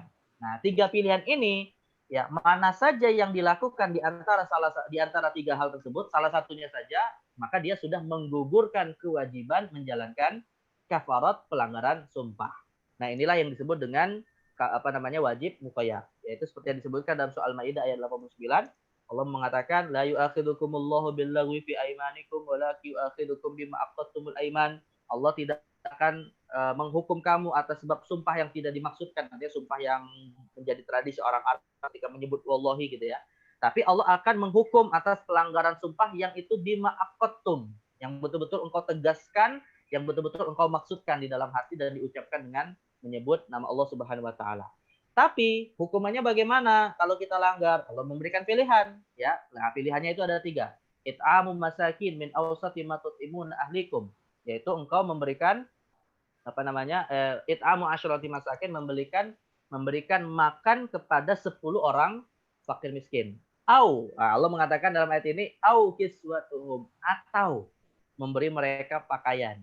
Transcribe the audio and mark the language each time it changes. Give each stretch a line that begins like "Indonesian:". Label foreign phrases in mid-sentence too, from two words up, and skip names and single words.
Indonesian: Nah, 3 pilihan ini ya mana saja yang dilakukan di antara 3 hal tersebut, salah satunya saja, maka dia sudah menggugurkan kewajiban menjalankan kafarat pelanggaran sumpah. Nah, inilah yang disebut dengan wajib mukhayyar. Yaitu seperti yang disebutkan dalam surah Al-Maidah ayat 89. Allah mengatakan
Arabic: لا يؤاخذكم الله باللغو في أيمانكم ولكن يؤاخذكم بما عقدتم الأيمان.
Indonesian: Allah tidak akan menghukum kamu atas sebab sumpah yang tidak dimaksudkan. Artinya sumpah yang menjadi tradisi orang Arab ketika menyebut wallahi gitu ya. Tapi Allah akan menghukum atas pelanggaran sumpah yang itu
Arabic: بما عقدتم,
Indonesian: yang betul-betul engkau tegaskan, yang betul-betul engkau maksudkan di dalam hati dan diucapkan dengan menyebut nama Allah
Arabic: سبحانه وتعالى.
Indonesian: Tapi hukumannya bagaimana kalau kita langgar? Kalau memberikan pilihan, ya. Nah, pilihannya itu ada 3.
Arabic: إطعام مساكين من أوسط ما تطعمون أهليكم,
Indonesian: yaitu engkau memberikan
Arabic: إطعام عشرة مساكين,
Indonesian: memberikan makan kepada 10 orang fakir miskin. Allah mengatakan dalam ayat ini
Arabic: أو كسوتهم,
Indonesian: atau memberi mereka pakaian.